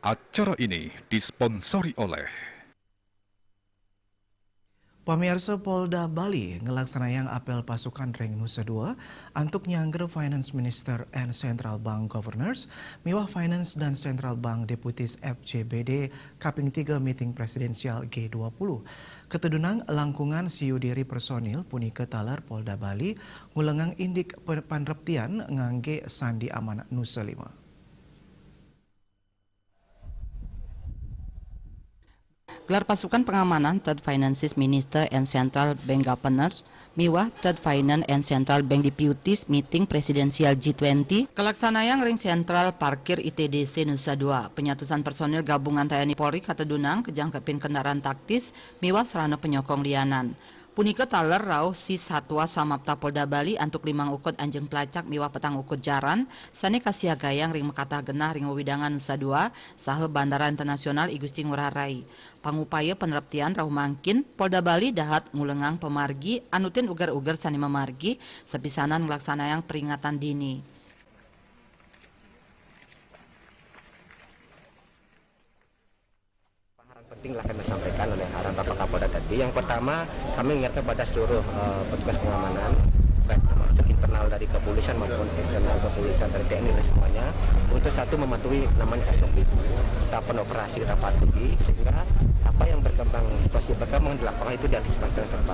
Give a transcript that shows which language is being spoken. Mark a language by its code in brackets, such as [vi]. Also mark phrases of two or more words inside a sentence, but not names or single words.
[id] Acara ini disponsori oleh [ban] Pamirsa Polda Bali ngelaksanakan apel pasukan Reng Nusa Dua untuk nyangger Finance Minister and Central Bank Governors, miwah Finance dan Central Bank Deputies FCBD Kaping 3 Meeting Presidensial G20. Ketedunang langkungan siu diri personil punika talar Polda Bali ngulengang indik panreptian ngangge Sandi Amanat Nusa 5. Gelar pasukan pengamanan Third Finance Minister and Central Bank Governors, miwah Third Finance and Central Bank Deputies Meeting Presidensial G20, kelaksanaan ring sentral parkir ITDC Nusa Dua, penyatusan personil gabungan TNI Polri katedunang kejangkepin kendaraan taktis, miwah serana penyokong lianan. Punika taler rauh si satwa samapta Polda Bali antuk 5 ukut anjing pelacak miwah petang ukut jaran sane kasiagayang ring mekatah genah ring wewidangan Nusa Dua saha Bandara Internasional I Gusti Ngurah Rai. Pangupaya peneraptian rauh mangkin Polda Bali dahat ngulengang pemargi anutin ugar-ugar sani memargi sepisanan ngelaksanayang peringatan dini. [id] Penting lah kami sampaikan oleh arahan Bapak Kapolda tadi. Yang pertama, kami ingatkan kepada seluruh petugas pengamanan, baik termasuk internal dari kepolisian maupun eksternal kepolisian dari TNI dan semuanya, untuk satu mematuhi namanya SOP, tahapan operasi kita patuhi, sehingga apa yang berkembang, situasi berkembang di lapangan itu diantisipasi dengan tepat.